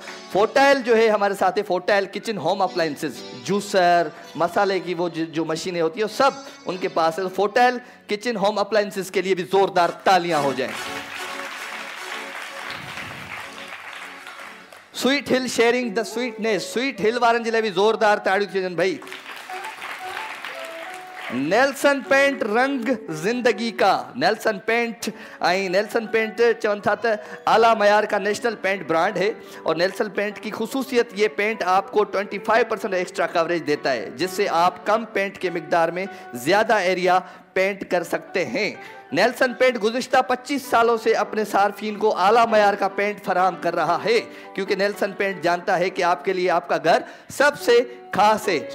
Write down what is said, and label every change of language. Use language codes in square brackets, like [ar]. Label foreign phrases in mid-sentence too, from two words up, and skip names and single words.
[ur] فوٹائل جو ہے ہمارے ساتھ ہے، فوٹائل [en] kitchen home appliances, [ur] جوسر، مسالے کی وہ جو مشینیں ہوتی ہے سب ان کے پاس ہے. تو فوٹائل [en] kitchen home appliances [ur] کے لیے بھی زوردار تالیاں ہو جائیں. [en] Sweet Hill sharing the sweetness, [sd] स्वीट हिल वारनि जे लाइ बि ज़ोरदार ताड़ियूं थी वञनि भाई। [ur] نیلسن پینٹ رنگ زندگی کا نیلسن پینٹ نیلسن پینٹ नेल्सन पेंट [sd] चवन था त [ur] اعلیٰ معیار کا نیشنل پینٹ برانڈ ہے. اور نیلسن پینٹ کی خصوصیت یہ پینٹ آپ کو 25% [en] extra coverage [ur] دیتا ہے، جس سے آپ کم پینٹ کے مقدار میں زیادہ ایریا پینٹ کر سکتے ہیں. نیلسن پینٹ گزشتہ 25 سالوں سے اپنے صارفین کو اعلیٰ معیار کا پینٹ فراہم کر رہا ہے، کیونکہ نیلسن پینٹ جانتا ہے کہ آپ کے لیے آپ کا گھر سب سے خاص ہے.